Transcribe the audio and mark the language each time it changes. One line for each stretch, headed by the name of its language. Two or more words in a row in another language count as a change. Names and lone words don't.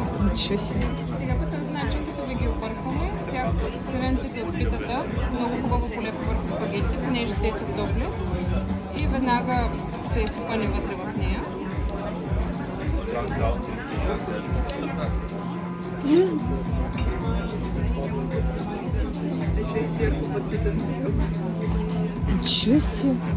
Russian: Ничего себе.
Bulgarian: Сега пък начинката ви ги объркваме. Сиренците от питата, много хубаво полепва върху спагетите, понеже те са топли. И веднага се изсипани вътре в нея.
Russian: Еще и сверху посыпан сырок. Ничего себе.